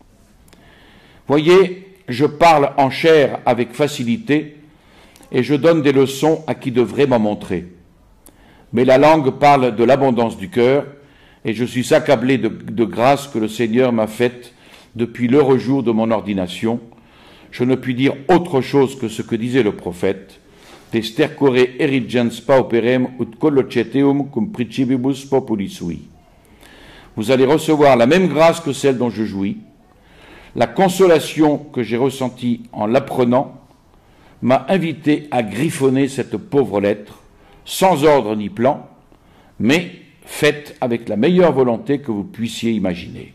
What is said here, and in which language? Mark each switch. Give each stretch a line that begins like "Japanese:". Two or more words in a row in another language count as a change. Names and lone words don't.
French: Voyez, je parle en chair avec facilité et je donne des leçons à qui devrait m'en montrer. Mais la langue parle de l'abondance du cœur et je suis accablé de grâce que le Seigneur m'a faite depuis l'heureux jour de mon ordination. Je ne puis dire autre chose que ce que disait le prophète.
Latin: Te stercore erigens pauperem ut colloceteum cum principibus populi sui.
French: Vous allez recevoir la même grâce que celle dont je jouis. La consolation que j'ai ressentie en l'apprenant m'a invité à griffonner cette pauvre lettre, sans ordre ni plan, mais faite avec la meilleure volonté que vous puissiez imaginer.